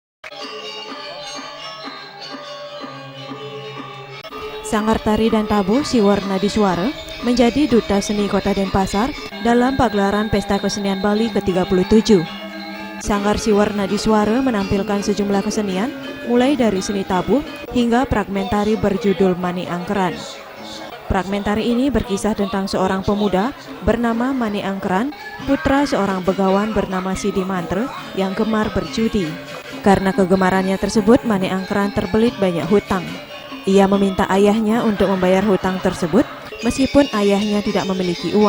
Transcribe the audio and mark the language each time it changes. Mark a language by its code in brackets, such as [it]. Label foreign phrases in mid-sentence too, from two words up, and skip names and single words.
[id] Sanggar Tari dan Tabuh Siwar Nadiswara menjadi Duta Seni Kota Denpasar dalam pagelaran Pesta Kesenian Bali ke-37. Sanggar Siwar Nadiswara menampilkan sejumlah kesenian, mulai dari seni tabuh hingga fragmentari berjudul Mani Angkeran. Fragmentari ini berkisah tentang seorang pemuda bernama Mani Angkeran, putra seorang begawan bernama Sidi Mantre yang gemar berjudi. Karena kegemarannya tersebut, Mani Angkeran terbelit banyak hutang. Ia meminta ayahnya untuk membayar hutang tersebut meskipun ayahnya tidak memiliki uang.